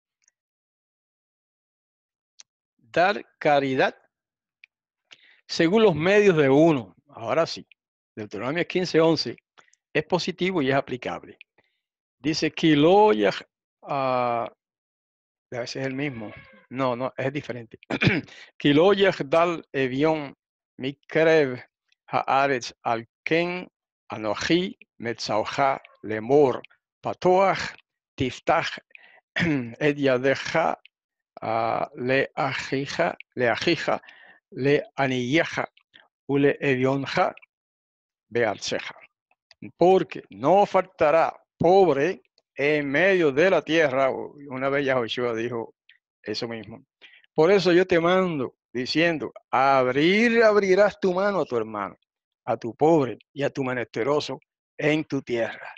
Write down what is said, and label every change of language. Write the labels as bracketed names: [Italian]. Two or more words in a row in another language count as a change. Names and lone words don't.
[Spanish] Dar caridad según los medios de uno. Ahora sí, Deuteronomio 15:11 es positivo y es aplicable. Dice, Kiloyah, a veces es el mismo. No, no, es diferente. [Hebrew] כי לא יחדל אביון מקרב הארץ על כן אנכי מצוך לאמר פתח תפתח את ידך לאחיך לעניך ולאבינך בארצך. [Spanish] Porque no faltará pobre en medio de la tierra. Una vez Yahoshua dijo eso mismo. Por eso yo te mando diciendo, abrirás tu mano a tu hermano, a tu pobre y a tu menesteroso en tu tierra.